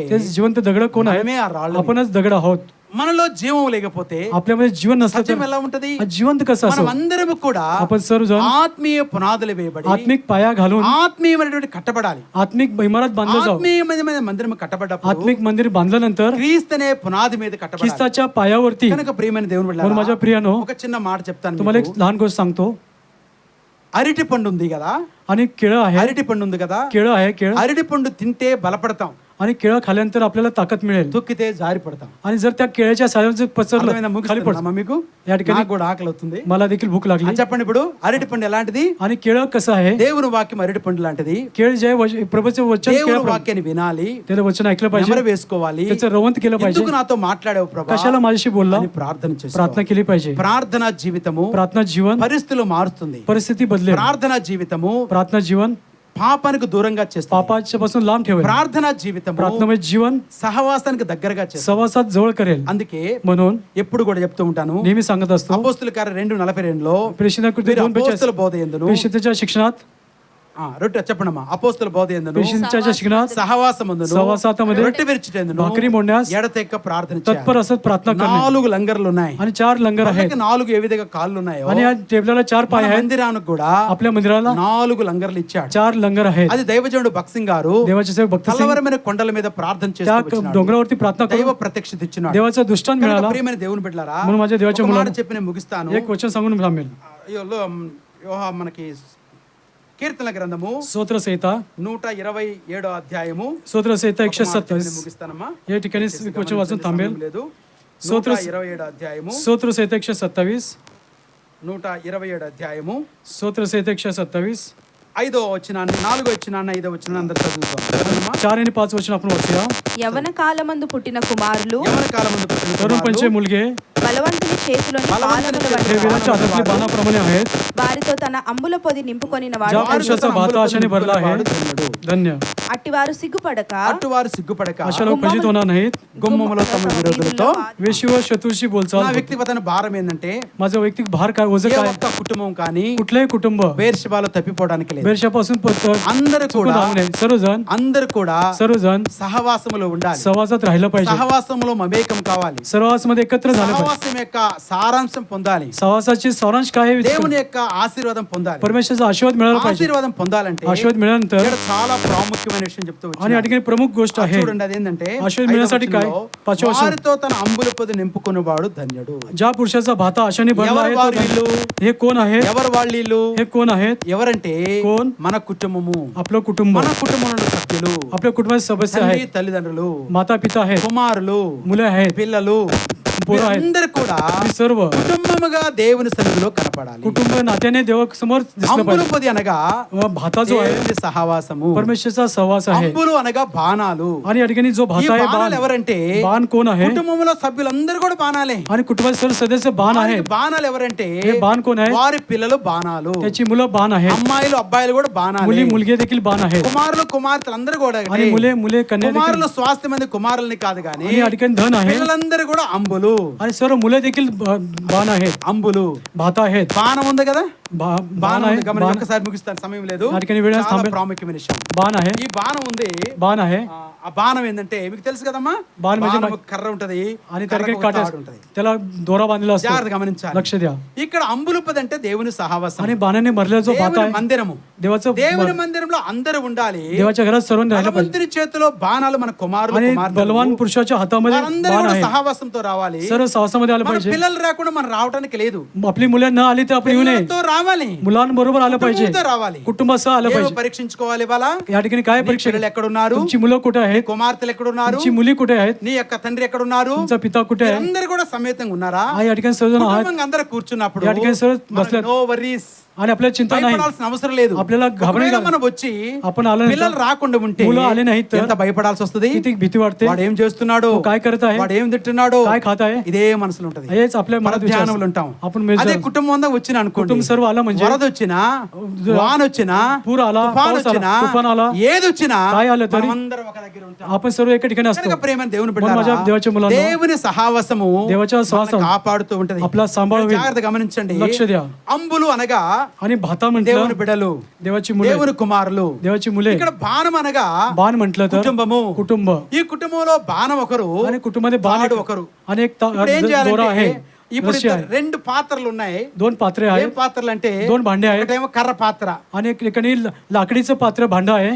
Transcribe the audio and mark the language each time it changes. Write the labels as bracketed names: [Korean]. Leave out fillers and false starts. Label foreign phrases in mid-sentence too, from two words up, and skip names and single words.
[Marathi] ते जिवंत दगड कोण आहे? [Telugu] మనమే ఆ రాళ్ళు. [Marathi] आपणच दगड आहोत. [Telugu] మనలో జీవం లేకపోతే [Marathi] आपल्यामध्ये जीवन नसलं [Telugu] సజీవం [Marathi] तर [Telugu] ఎలా ఉంటది? [Marathi] जिवंत कसं [Telugu] మనం [Marathi] असं? [Telugu] అందరం కూడా [Marathi] आपण सर्वजण [Telugu] ఆత్మీయ పునాదులు వేయబడి [Marathi] आत्मिक पाया घालून [Telugu] ఆత్మీయమైనటువంటి కట్టబడాలి. [Marathi] आत्मिक इमारत बांधलं जावं. [Telugu] ఆత్మీయమైన మందిరం కట్టబడ్డప్పుడు [Marathi] आत्मिक मंदिर बांधल्यानंतर [Telugu] క్రీస్తునే పునాది మీద కట్టబడాలి. [Marathi] ख्रिस्ताच्या पायावरती. [Telugu] కనుక ప్రియమైన దేవుని [Marathi] म्हणून [Telugu] బిడ్డలారా, [Marathi] माझ्या प्रियानो, [Telugu] ఒక చిన్న మాట చెప్తాను [Marathi] तुम्हाला [Telugu] మీకు. [Marathi] एक लहान गोष्ट सांगतो. [Telugu] అరటి పండు ఉంది కదా, [Marathi] आणि केळं आहे, [Telugu] అరటి పండు ఉంది కదా, [Marathi] केळं आहे, केळं [Telugu] అరటి పండు తింటే బలపడతాం. [Marathi] आणि केळं खाल्ल्यानंतर आपल्याला ताकद मिळेल [Telugu] తొక్కితే జారి పడతాం. [Marathi] आणि जर त्या केळ्याच्या साह्याने पसरलं [Telugu] అర్థమైందా? [Marathi] खाली [Telugu] ముగిస్తున్నామా [Marathi] पडतं. [Telugu] మీకు? [Marathi] या ठिकाणी [Telugu] నాకు కూడా ఆకలి అవుతుంది. [Marathi] मला देखील भूक लागली. [Telugu] చెప్పండి ఇప్పుడు అరటిపండు ఎలాంటిది? [Marathi] आणि केळं कसं आहे? [Telugu] దేవుని వాక్యం అరటిపండు లాంటిది. [Marathi] केळ जे प्रभूचे वचन [Telugu] దేవుని [Marathi] केळं [Telugu] వాక్యాన్ని వినాలి, [Marathi] त्याचं वचन ऐकलं पाहिजे, [Telugu] నెమరు వేసుకోవాలి. [Marathi] त्याचं रवंत केलं पाहिजे. [Telugu] ఎందుకు నాతో మాట్లాడావు ప్రభా [Marathi] कशाला माझ्याशी बोलला [Telugu] అని ప్రార్థన చేసుకోవాలి. [Marathi] प्रार्थना केली पाहिजे. [Telugu] ప్రార్థన జీవితము [Marathi] प्रार्थना जीवन [Telugu] పరిస్థితులు మారుస్తుంది. [Marathi] परिस्थिती बदलेल. [Telugu] ప్రార్థన జీవితము [Marathi] प्रार्थना जीवन [Telugu] పాపానికి దూరంగా చేస్తుంది. [Marathi] पापाच्या पासून लांब ठेवेल. [Telugu] ప్రార్థన జీవితము [Marathi] प्रार्थनामय जीवन [Telugu] సహవాసానికి దగ్గరగా చేస్తుంది. [Marathi] सहवासात जवळ करेल. [Telugu] అందుకే [Marathi] म्हणून [Telugu] ఎప్పుడు కూడా చెప్తూ ఉంటాను, [Marathi] नेहमी सांगत असतो [Telugu] అపోస్తుల కార్యం 2:42లో [Marathi] प्रेषितांच्या कृती 2:42 [Telugu] అపోస్తుల బోధ యందును [Marathi] प्रेषितांच्या शिक्षणात [Telugu] రొట్టె చెప్పండమ్మా. అపోస్తుల బోధ యందును [Marathi] प्रेषितांच्या शिक्षणात [Telugu] సహవాసమందును [Marathi] सहवासामध्ये [Telugu] రొట్టె విరిచిటెందును [Marathi] भाकरी मोडण्यास [Telugu] ఎడతెక్క ప్రార్థన [Marathi] तत्पर [Telugu] చేయాలి. [Marathi] असत प्रार्थना करणे. [Telugu] 4 లంగర్లు ఉన్నాయి. [Marathi] आणि 4 लंगर आहेत [Telugu] మనకి 4 ఏ విధంగా కాళ్ళు ఉన్నాయో [Marathi] आणि या टेबलाला 4 पाय [Telugu] మన [Marathi] आहेत. [Telugu] మందిరానికి కూడా [Marathi] आपल्या मंदिराला [Telugu] 4 లంగర్లు ఇచ్చాడు. [Marathi] 4 लंगर आहेत. [Telugu] అది దైవజనుడు భక్త్ సింగ్ గారు [Marathi] देवाचे सेवक भक्त सिंग [Telugu] కలవరమైన కొండల మీద ప్రార్థన [Marathi] त्या [Telugu] చేస్తూ వచ్చినాడు. [Marathi] डोंगरावरती प्रार्थना [Telugu] దైవ [Marathi] करून [Telugu] ప్రత్యక్షత ఇచ్చినాడు. [Marathi] देवाचा दृष्टांत [Telugu] కనుక [Marathi] मिळाला. [Telugu] ప్రియమైన దేవుని బిడ్డలారా, [Marathi] म्हणून माझ्या देवाच्या [Telugu] ఒక మాట [Marathi] मुलांनो [Telugu] చెప్పి నేను ముగిస్తాను. [Marathi] एक वचन सांगून थांबेल. [Telugu] మనకి కీర్తన గ్రంథము [Marathi] स्तोत्र संहिता [Telugu] 127 అధ్యాయము [Marathi] स्तोत्र संहिता [Telugu] ఒక మాట చెప్పి 127 నేను ముగిస్తానమ్మా. [Marathi] या ठिकाणी एक वचन वाचून थांबेल. [Telugu] లేదు. స్తోత్ర 127 అధ్యాయము [Marathi] स्तोत्र संहिता 127 [Telugu] 127 అధ్యాయము [Marathi] स्तोत्र संहिता 127 [Telugu] 5వ వచనాన్ని 4వ వచనాన్ని 5వ వచనాన్ని అందరూ చదువుతాం. చదవండమ్మా. [Marathi] 4 आणि 5 वचन आपण वाचूया. [Telugu] యవన కాలమందు పుట్టిన కుమారులు యవన కాలమందు పుట్టిన [Marathi] तरुण [Telugu] కుమారులు [Marathi] पंचे मुलगे [Telugu] బలవంతుని చేతిలోని బలవంతుని బాణముల [Marathi] हे [Telugu] వంటి [Marathi] वीराच्या हातातले बाणाप्रमाणे आहेत. [Telugu] వారితో తన అంబుల పొది నింపుకొనిన [Marathi] ज्या [Telugu] వాడు [Marathi] पुरुषाचा भात आशाने भरला आहे धन्य. [Telugu] అట్టివారు సిగ్గుపడక అట్టువారు సిగ్గుపడక [Marathi] अशा लोक फजित होणार नाहीत. [Telugu] గుమ్మములో తమ విరోధులతో. [Marathi] वेशीवर शत्रूशी [Telugu] నా [Marathi] बोलचाल. [Telugu] వ్యక్తిగత భారం ఏంటంటే [Marathi] माझं वैयक्तिक भार काय ओझं [Telugu] ఏ [Marathi] काय? [Telugu] ఒక్క కుటుంబం కానీ [Marathi] कुठलंही कुटुंब [Telugu] బేర్షెబాలో తప్పిపోవడానికి లేదు. [Marathi] बेरशापासून [Telugu] అందరూ కూడా [Marathi] सर्वजण [Telugu] सर्वजण సహవాసములో ఉండాలి. [Marathi] सहवासात राहिलं पाहिजे. [Telugu] సహవాసములో మమేకం కావాలి. [Marathi] सहवासामध्ये एकत्र झालं पाहिजे. [Telugu] సహవాసం యొక్క సారాంశం పొందాలి. [Marathi] सहवासाची सारांश काय आहे? [Telugu] దేవుని యొక్క ఆశీర్వాదం పొందాలి. [Marathi] परमेश्वराचा आशीर्वाद मिळाला पाहिजे. [Telugu] ఆశీర్వాదం పొందాలంటే [Marathi] आशीर्वाद मिळाल्यानंतर [Telugu] ఇక్కడ చాలా ప్రాముఖ్యమైన విషయం చెప్తూ [Marathi] आणि [Telugu] వచ్చాను. [Marathi] या ठिकाणी प्रमुख गोष्ट आहे. [Telugu] చూడండి అదేంటంటే [Marathi] आशीर्वाद मिळण्यासाठी काय? 5వ वचन. [Telugu] వారితో తన అంబుల పొది నింపుకునేవాడు ధన్యుడు. [Marathi] ज्या पुरुषाचा भाता आशाने भरला [Telugu] ఎవరు [Marathi] आहे [Telugu] వారు [Marathi] तो [Telugu] వీళ్ళు? [Marathi] धन्य. हे कोण आहे? [Telugu] ఎవరు వాళ్ళు? [Marathi] हे कोण आहेत? [Telugu] ఎవరంటే [Marathi] कोण? [Telugu] మన కుటుంబము, [Marathi] आपलं कुटुंब, [Telugu] మన కుటుంబంలో సభ్యులు, [Marathi] आपल्या कुटुंबाचे सदस्य [Telugu] తండ్రి [Marathi] आहेत, [Telugu] తల్లిదండ్రులు, [Marathi] माता पिता आहेत, [Telugu] కుమారులు, [Marathi] मुले आहेत, [Telugu] పిల్లలు, [Marathi] पोरं आहेत. [Telugu] వీరందరూ కూడా [Marathi] ही सर्व [Telugu] కుటుంబముగా దేవుని సన్నిధిలో కనపడాలి. [Marathi] कुटुंब नात्याने देवासमोर दिसलं [Telugu] అంబుల [Marathi] पाहिजे. [Telugu] పొది అనగా [Marathi] भाता जो आहे [Telugu] దేవుని సహవాసము. [Marathi] परमेश्वराचा सहवास आहे. [Telugu] అంబులు అనగా బాణాలు. [Marathi] आणि या ठिकाणी जो [Telugu] ఈ [Marathi] भाता आहे [Telugu] బాణాలు [Marathi] बाण [Telugu] ఎవరంటే [Marathi] बाण कोण आहे? [Telugu] కుటుంబంలో సభ్యులందరూ కూడా బాణాలే. [Marathi] आणि कुटुंबाचे सर्व सदस्य बाण [Telugu] వారికి [Marathi] आहेत. [Telugu] బాణాలు ఎవరంటే [Marathi] हे बाण कोण आहे? [Telugu] వారి పిల్లలు బాణాలు, [Marathi] त्याची मुलं बाण आहेत, [Telugu] అమ్మాయిలు అబ్బాయిలు కూడా బాణాలు, [Marathi] मुली मुलगे देखील बाण आहेत, [Telugu] కుమారులు కుమార్తెలు అందరూ కూడా [Marathi] आणि मुले मुले कन्या देखील. [Telugu] కుమారులు స్వాస్థ్య మంది కుమారులని కాదు కానీ [Marathi] आणि या ठिकाणी धन आहे [Telugu] పిల్లలందరూ కూడా అంబులు. [Marathi] आणि सर्व मुले देखील बाण आहेत, [Telugu] అంబులు [Marathi] भाता आहेत. [Telugu] బాణం ఉంది కదా, [Marathi] बाण [Telugu] బాణం [Marathi] आहे, [Telugu] ఉంది. గమనించి [Marathi] बाण [Telugu] ఒక్కసారి ముగిస్తాను, సమయం లేదు. [Marathi] ఆ ठिकाणी वेळ [Telugu] చాలా [Marathi] थांबेल. [Telugu] ప్రాముఖ్యమైన విషయం. [Marathi] बाण आहे, [Telugu] ఈ బాణం ఉంది. [Marathi] बाण आहे. [Telugu] ఆ బాణం ఏంటంటే మీకు తెలుసు కదమ్మా, [Marathi] బాణం म्हणजे [Telugu] బాణం ఒక కర్ర ఉంటది, [Marathi] आणि त्या [Telugu] కర్రకు [Marathi] ठिकाणी [Telugu] ఒక [Marathi] काटे [Telugu] తాడు ఉంటది. [Marathi] त्याला दोरा बांधलेला असतो. [Telugu] జాగ్రత్త గమనించాలి. [Marathi] लक्ष द्या. [Telugu] ఇక్కడ అంబులుపది అంటే దేవుని సహవాసం, [Marathi] आणि बाणाने भरलेला जो भाता [Telugu] దేవుని [Marathi] आहे [Telugu] మందిరము. [Marathi] देवाचं [Telugu] దేవుని మందిరంలో అందరూ ఉండాలి. [Marathi] देवाच्या घरात सर्वांनी राहिलं पाहिजे. [Telugu] బలవంతుని చేతిలో బాణాలు మన కుమారులు [Marathi] आणि [Telugu] కుమార్తెలు, [Marathi] बलवान पुरुषाच्या हातामध्ये [Telugu] వారందరూ [Marathi] बाण [Telugu] కూడా [Marathi] आहे. [Telugu] సహవాసంతో రావాలి. [Marathi] सर्व सहवासामध्ये आलं [Telugu] మన [Marathi] पाहिजे. [Telugu] పిల్లలు రాకుండా మనం రావడానికి లేదు. [Marathi] आपली मुलं न आली तर आपण येऊ नये. [Telugu] పిల్లలతో రావాలి, [Marathi] मुलांबरोबर आलं पाहिजे, [Telugu] కుటుంబంతో రావాలి. [Marathi] कुटुंबासह आलं [Telugu] ఏమో [Marathi] पाहिजे. [Telugu] పరీక్షించుకోవాలి. వాళ్ళ [Marathi] या ठिकाणी काय परीक्षा? [Telugu] పిల్లలు ఎక్కడున్నారు, [Marathi] तुमची मुलं कुठे आहेत, [Telugu] కుమార్తెలు ఎక్కడున్నారు, [Marathi] तुमची मुली कुठे आहेत, [Telugu] నీ యొక్క తండ్రి ఎక్కడున్నారు, [Marathi] तुमचा पिता कुठे आहे? [Telugu] అందరూ కూడా సమేతంగా ఉన్నారా? [Marathi] या ठिकाणी सर्वजण आहात [Telugu] కుటుంబంగా అందరూ కూర్చున్నప్పుడు [Marathi] या ठिकाणी सर्व बसल्यात. [English] no worries, [Marathi] आणि आपल्याला चिंता नाही, [Telugu] భయపడాల్సిన అవసరం లేదు. [Marathi] आपल्याला घाबरणे [Telugu] ఒకవేళ మనం వచ్చి [Marathi] आपण आलं नाही [Telugu] పిల్లలు [Marathi] तर, [Telugu] రాకుండా ఉంటే [Marathi] मुलं आले नाहीत तर [Telugu] ఎంత భయపడాల్సి వస్తుంది. [Marathi] किती भीती वाटते. [Telugu] వాడు ఏం చేస్తున్నాడు, [Marathi] तो काय करत आहे, [Telugu] వాడు ఏం తింటున్నాడు, [Marathi] काय खात आहे, [Telugu] ఇదే మనసులో ఉంటది. [Marathi] हेच आपल्या मनात विचार [Telugu] ధ్యానంలో ఉంటాం. [Marathi] आपण मेल [Telugu] అదే కుటుంబం అంతా వచ్చిన అనుకోండి, [Marathi] कुटुंब सर्व आलं म्हणजे [Telugu] వరద వచ్చినా, వాన వచ్చినా, [Marathi] पूर आला, [Telugu] తుఫాన్ [Marathi] पाऊस [Telugu] వచ్చినా, [Marathi] आला, तुफान आला, [Telugu] ఏది వచ్చినా [Marathi] काय आलं तरी [Telugu] మనమందరం ఒక దగ్గర ఉంటాం. [Marathi] आपण सर्व एका ठिकाणी असतो. [Telugu] కనుక ప్రేమ దేవుని [Marathi] म्हणून माझ्या [Telugu] బిడ్డలారా, [Marathi] देवाच्या मुलांनो, [Telugu] దేవుని సహవాసము [Marathi] देवाच्या सहवासम [Telugu] మనల్ని కాపాడుతూ ఉంటది. [Marathi] आपला सांभाळ होईल. [Telugu] జాగ్రత్త గమనించండి. [Marathi] लक्ष द्या. [Telugu] అంబులు అనగా [Marathi] आणि भाता [Telugu] దేవుని [Marathi] म्हटलं [Telugu] బిడ్డలు, [Marathi] देवाची मुले, [Telugu] దేవుని కుమారులు. [Marathi] देवाची मुले. [Telugu] ఇక్కడ బాణం అనగా [Marathi] बाण म्हटलं तर [Telugu] కుటుంబము. [Marathi] कुटुंब, [Telugu] ఈ కుటుంబంలో బాణం ఒకరు, [Marathi] आणि कुटुंबामध्ये बाण [Telugu] తాడు ఒకరు. [Marathi] आणि एक [Telugu] ఇప్పుడు ఏం [Marathi] दोरा [Telugu] చేయాలంటే [Marathi] आहे, [Telugu] ఇప్పుడు [Marathi] रस्सी आहे, [Telugu] 2 పాత్రలు ఉన్నాయి. [Marathi] 2 पात्रे [Telugu] ఏం [Marathi] आहेत, [Telugu] పాత్రలు అంటే [Marathi] 2 भांडे आहेत, [Telugu] ఒకటేమో కర్ర పాత్ర, [Marathi] आणि एक ठिकाणी लाकडीचं पात्र भांड आहे,